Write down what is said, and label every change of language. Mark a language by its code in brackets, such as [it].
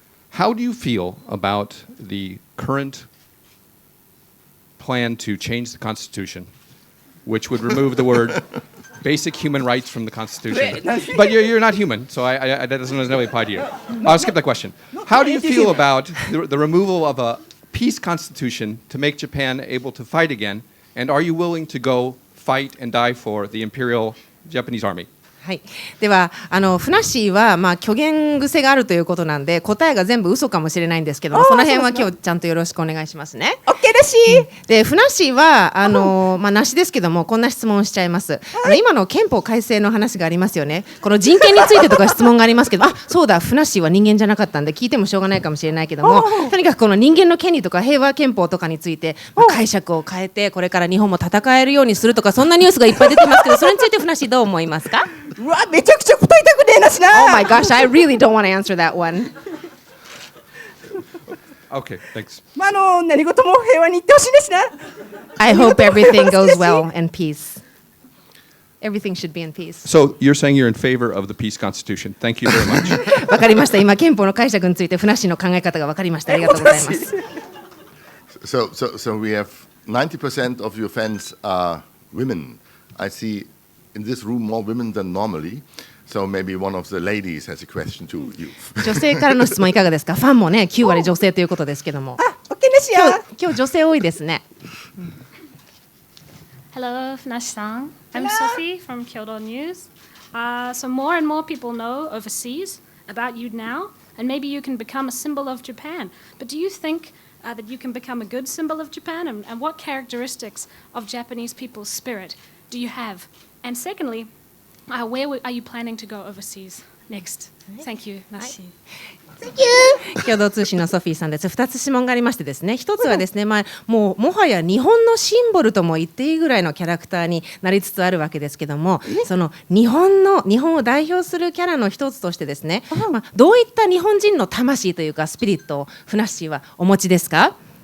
[en] how do you feel about the current plan to change the Constitution, which would remove the word basic human rights from the Constitution? But you're not human, so that doesn't necessarily apply to you. I'll skip that question. How do you feel about the removal of a peace constitution to make Japan able to fight again? And are you willing to go fight and die for the Imperial Japanese Army? [ja] はい、ではふなっしーは、虚言癖があるということなんで答えが全部嘘かもしれないんですけども、その辺は今日ちゃんとよろしくお願いしますね。 OK らしい。でふなっしーはなしですけども、こんな質問をしちゃいます。今の憲法改正の話がありますよね。この人権についてとか質問がありますけど、そうだ、ふなっしーは人間じゃなかったんで聞いてもしょうがないかもしれないけども、とにかくこの人間の権利とか平和憲法とかについて、解釈を変えてこれから日本も戦えるようにするとか、そんなニュースがいっぱい出てますけど、それについてふなっしーどう思いますか？うわ、めちゃくちゃ答えたくねえなしな。 [en] Oh my gosh, I really don't want to answer that one. Okay, thanks. [ja] 何事も平和にいってほしいですな。 [en] I hope everything goes well in peace. Everything should be in peace. So you're saying you're in favor of the peace constitution. Thank you very much. [ja] わかりました。今憲法の解釈についてふなっしーの考え方がわかりました。ありがとうございます。 [en] So we have 90% of your fans are women. I see in this room more women than normally. So maybe one of the ladies has a question to you. [ja] 女性からの質問いかがですか？ファンもね、9割女性ということですけども。 OK らしいよ。今日女性多いですね。 [en] Hello, Funashi-san. I'm Sophie from Kyoto News. So more and more people know overseas about you now, and maybe you can become a symbol of Japan. But do you think that you can become a good symbol of Japan? And what characteristics of Japanese people's spirit do you have? And secondly, where are you planning to go overseas next? Thank you, Nashi. [ja] 共同通信のソフィーさんです。2つ質問がありましてですね、1つはですね、もはや日本のシンボルとも言っていいぐらいのキャラクターになりつつあるわけですけども、その日本を代表するキャラの一つとしてですね、どういった日本人の魂というかスピリットをふなっしーはお持ちですか？